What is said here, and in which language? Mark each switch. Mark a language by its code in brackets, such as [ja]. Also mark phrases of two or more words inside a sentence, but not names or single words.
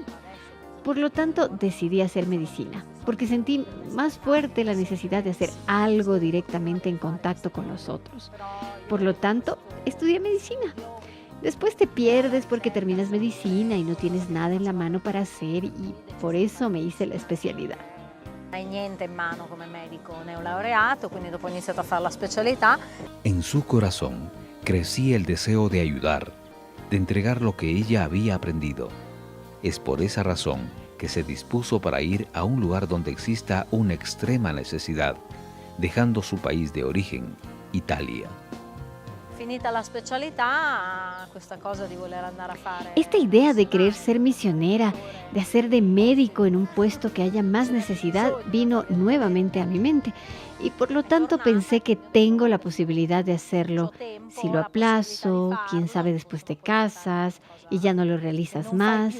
[es] Por lo tanto, decidí hacer medicina, porque sentí más fuerte la necesidad de hacer algo directamente en contacto con los otros. Por lo tanto, estudié medicina. Después te pierdes porque terminas medicina y no tienes nada en la mano para hacer y por eso me hice la especialidad. [it] Hai niente in mano come medico neolaureato, quindi dopo ho iniziato a fare la specialità. [es] En su corazón crecía el deseo de ayudar, de entregar lo que ella había aprendido. Es por esa razón que se dispuso para ir a un lugar donde exista una extrema necesidad, dejando su país de origen, Italia. [it] Finita la specialità, questa cosa di voler andare a fare... [es] Esta idea de querer ser misionera, de hacer de médico en un puesto que haya más necesidad, vino nuevamente a mi mente. Y por lo tanto pensé que tengo la posibilidad de hacerlo. Si lo aplazo, quién sabe, después te casas y ya no lo realizas más.